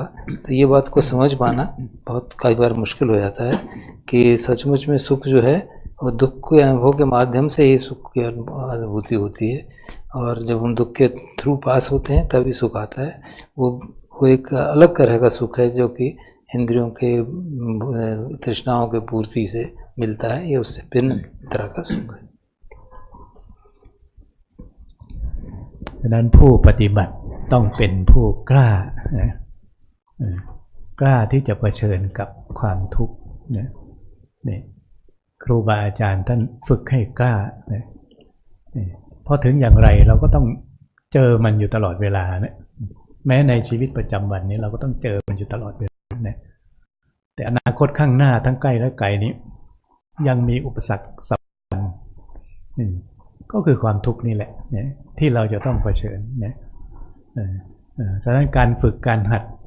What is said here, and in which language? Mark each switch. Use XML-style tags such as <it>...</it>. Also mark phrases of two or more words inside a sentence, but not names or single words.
<hi>तो ये बात को समझ पाना बहुत कई बार मुश्किल हो जाता है कि सचमुच में सुख जो है वो दुख के अनुभव के माध्यम से ही सुख की अनुभूति होती है, और जब हम दुख के</hi> <en>through pass</en> <hi>होते हैं तभी सुख आता है। वो एक अलग तरह का सुख है जो कि इंद्रियों के तृष्णाओं के पूर्ति से मिलता है। ये उससे भिन्न तरह का सुख है।</hi> <th>ดังนั้นผู้ปฏิบัติต้องเป็นผู้กล้า กล้าที่จะเผชิญกับความทุกข์ นี่ครูบาอาจารย์ท่านฝึกให้ กล้าพอถึงอย่างไรเราก็ต้องเจอมันอยู่ตลอดเวลานะแม้ในชีวิตประจำวันนี้เราก็ต้องเจอมันอยู่ตลอดเวลานะแต่อนาคตข้างหน้าทั้งใกล้และไกลนี้ยังมีอุปสรรคสำคัญก็คือความทุกข์นี่แหละเนี่ยที่เราจะต้องเผชิญเนี่ยฉะนั้นการฝึกการหัด</th>